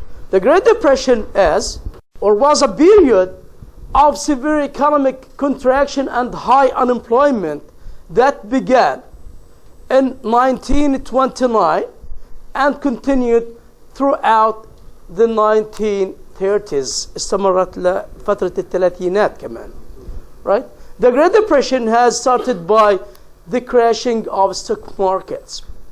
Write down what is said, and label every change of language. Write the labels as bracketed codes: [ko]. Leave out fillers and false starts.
[en] The Great Depression was a period of severe economic contraction and high unemployment that began in 1929 and continued throughout the 1930s. [ar] استمرت لفترة الثلاثينات كمان. [en] Right? The Great Depression has started by the crashing of stock markets.